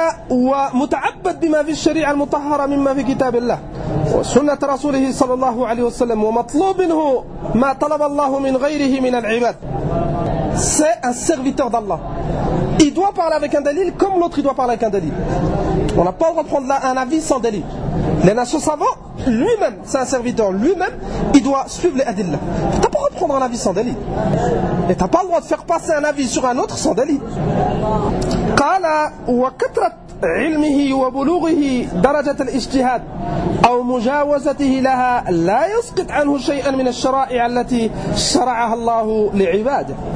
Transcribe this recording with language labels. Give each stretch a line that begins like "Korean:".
Arabic: ومتعبد بما في الشريعة المطهرة مما في كتاب الله وسنة رسوله صلى الله عليه وسلم ومطلوب منه ما طلب الله من غيره من العباد.
French: C'est un serviteur d'Allah. Il doit parler avec un dalil comme l'autre il doit parler avec un dalil. On n'a pas le droit de prendre un avis sans dalil. Les nations savants, lui-même, c'est un serviteur, lui-même, il doit suivre les adillah. Tu n'as pas le droit de prendre un avis sans dalil. Et tu n'as pas le droit de faire passer un avis sur un autre sans dalil.
Arabic: قال وكثرة علمه وبلوغه درجة الاجتهاد أو مجاوزته لها لا يسقط عنه شيئا من الشرائع التي شرعها الله لعباده.